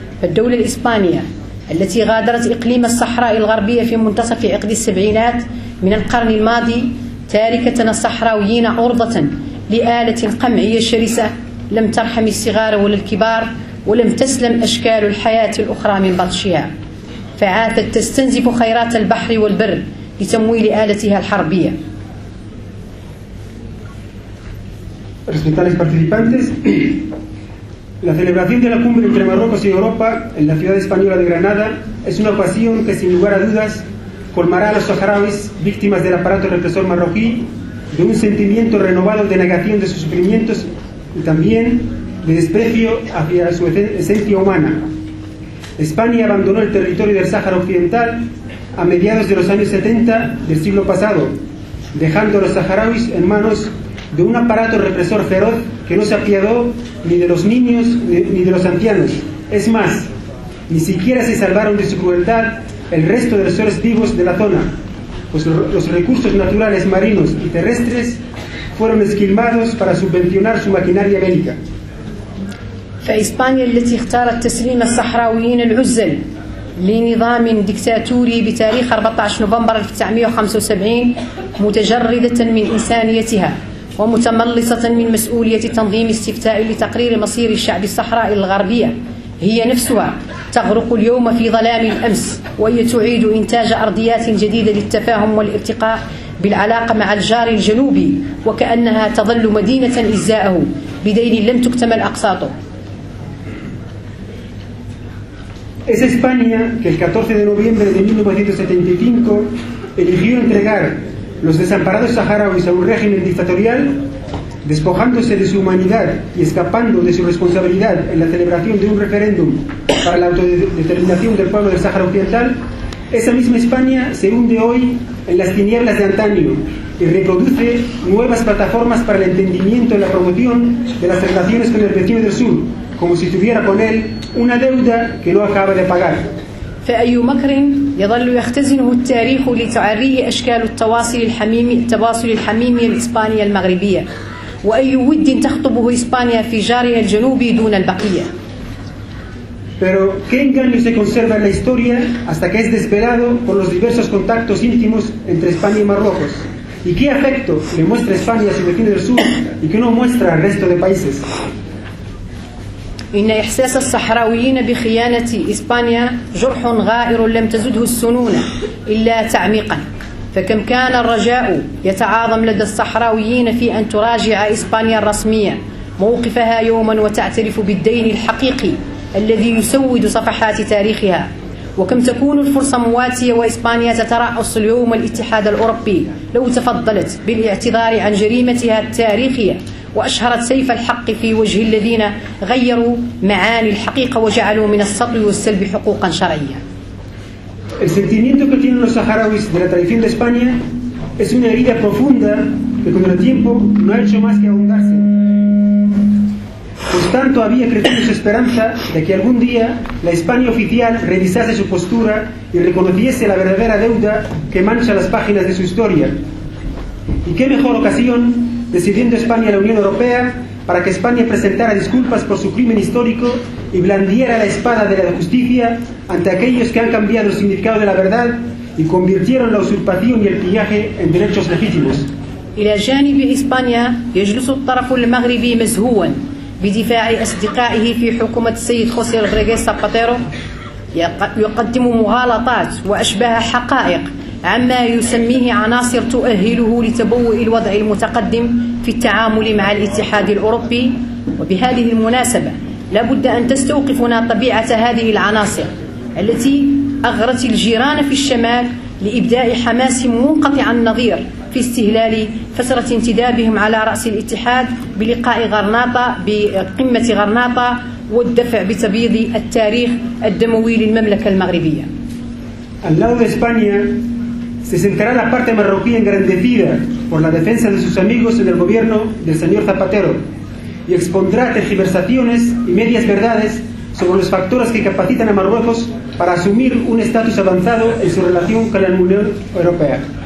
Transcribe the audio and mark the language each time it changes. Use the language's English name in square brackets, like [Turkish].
[Arabic] فالدولة الإسبانية التي غادرت إقليم الصحراء الغربية في منتصف عقد السبعينات من القرن الماضي تاركة الصحراويين عرضة لآلة قمعية شرسة لم ترحم الصغار ولا الكبار ولم تسلم أشكال الحياة الأخرى من بطشها، فعاثت تستنزف خيرات البحر والبر لتمويل آلتها الحربية. [Spanish] Respecto a los participantes, la celebración de la cumbre entre Marruecos y Europa en la ciudad española de Granada es una ocasión que sin lugar a dudas colmará a los saharauis, víctimas del aparato represor marroquí, de un sentimiento renovado de negación de sus sufrimientos y también de desprecio hacia su esencia humana. España abandonó el territorio del Sáhara Occidental a mediados de los años 70 del siglo pasado, dejando a los saharauis en manos de un aparato represor feroz que no se apiadó ni de los niños ni de los ancianos. Es más, ni siquiera se salvaron de su crueldad el resto de los seres vivos de la zona, pues los recursos naturales marinos y terrestres fueron esquilmados para subvencionar su maquinaria bélica. [Arabic] فإسبانيا التي اختارت تسليم الصحراويين العزل لنظام ديكتاتوري بتاريخ 14 نوفمبر 1975 متجردة من إنسانيتها ومتملصة من مسؤولية تنظيم استفتاء لتقرير مصير الشعب الصحرائي الغربية هي نفسها تغرق اليوم في ظلام الأمس وهي تعيد إنتاج أرضيات جديدة للتفاهم والارتقاء بالعلاقة مع الجار الجنوبي وكأنها تظل مدينة إزاءه بدين لم تكتمل أقساطه. [Spanish] Es España que el 14 de noviembre de 1975 eligió entregar los desamparados saharauis a un régimen dictatorial, despojándose de su humanidad y escapando de su responsabilidad en la celebración de un referéndum para la autodeterminación del pueblo del Sáhara Occidental. Esa misma España se hunde hoy en las tinieblas de antaño y reproduce nuevas plataformas para el entendimiento y la promoción de las relaciones con el vecino del sur, como si tuviera con él una deuda que no acaba de pagar. [Arabic] فأي مكر يظل يختزنه التاريخ لتعريه أشكال التواصل الحميمي الإسبانية المغربية، وأي ود تخطبه إسبانيا في جارها الجنوبي دون البقية. [Spanish] Pero qué engaño se conserva en la historia hasta que es desvelado por los diversos contactos íntimos entre España y Marruecos. ¿Y qué afecto le muestra España a su vecino del sur y qué no muestra al resto de países? [Arabic] إن إحساس الصحراويين بخيانة إسبانيا جرح غائر لم تزده السنون إلا تعميقا، فكم كان الرجاء يتعاظم لدى الصحراويين في أن تراجع إسبانيا الرسمية موقفها يوما وتعترف بالدين الحقيقي الذي يسود صفحات تاريخها، وكم تكون الفرصة مواتية وإسبانيا تترأس اليوم الاتحاد الأوروبي لو تفضلت بالاعتذار عن جريمتها التاريخية وأشهرت سيف الحق في وجه الذين غيروا معاني الحقيقة وجعلوا من السطو والسلب حقوقا شرعية. [Spanish] El sentimiento que tienen los saharauis de la traición de España es una herida profunda que con el tiempo no ha hecho más que ahondarse. Pues tanto había crecido su esperanza de que algún día la España oficial revisase su postura y reconociese la verdadera deuda que mancha las páginas de su historia. ¿Y qué mejor ocasión, decidiendo España la Unión Europea, para que España presentara disculpas por su crimen histórico y blandiera la espada de la justicia ante aquellos que han cambiado el significado de la verdad y convirtieron la usurpación y el pillaje en derechos legítimos? [Arabic] إلى جانب إسبانيا يجلس الطرف المغربي مزهوا بدفاع أصدقائه في حكومة السيد خوسيه رودريغيز زاباتيرو، يقدم مغالطات وأشبه حقائق عما يسميه عناصر تؤهله لتبوء الوضع المتقدم في التعامل مع الاتحاد الأوروبي. وبهذه المناسبة لابد أن تستوقفنا طبيعة هذه العناصر التي أغرت الجيران في الشمال لإبداء حماس منقطع النظير في استهلال فترة انتدابهم على رأس الاتحاد بلقاء غرناطة بقمة غرناطة والدفع بتبييض التاريخ الدموي للمملكة المغربية. [Spanish] Al lado de España se sentará la parte marroquí engrandecida por la defensa de sus amigos en el gobierno del señor Zapatero y expondrá tergiversaciones y medias verdades sobre los factores que capacitan a Marruecos para asumir un estatus avanzado en su relación con la Unión Europea.